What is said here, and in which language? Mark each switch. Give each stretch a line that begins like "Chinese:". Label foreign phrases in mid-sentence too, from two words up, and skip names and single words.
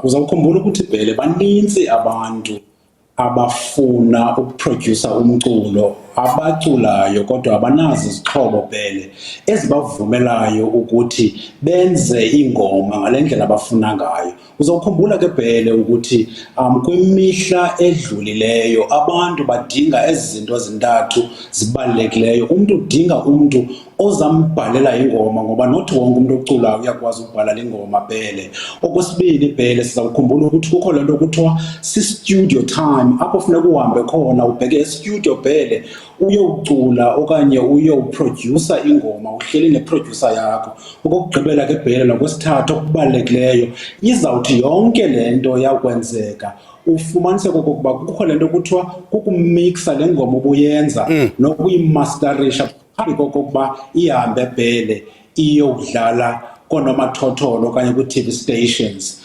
Xhosa: Uzawukhumbula ukuthi Bhele baninzi abantu abafuna ukuproducer umculo abaculayo kodwa abanazo izixhobo Bhele ezibavumelayo ukuthi benze ingoma ngalendlela abafuna ngayo. Uzawukhumbula ke Bhele ukuthi kwimihla edlulileyo abantu badinga ezi zinto ezintathu zibalulekileyo. Umuntu udinga umuntu ozambhalela ingoma, ngoba not wonke umuntu oculayo uyakwazi ukubhala ingoma Bhele. Okwesibili Bhele, sizawukhumbula ukuthi kukho lento kuthiwa si-
English: studio time,
Xhosa: apho funeka uhambe khona ubheke e-studio Bhele uyowucula okanye uyowuproducer ingoma uhleli neproducer yakho. Okokugqibela ke Bhele nokwesithathu okubalulekileyo, izawuthi yonke lento yakwenzeka ufumaniseke okokuba kukho lento kuthiwa kukumixa le ngoma obuyenza nokuyimasterisha phambi kokokuba ihambe Bhele iyodlala konomathotholo okanye kwi-
English: TV stations.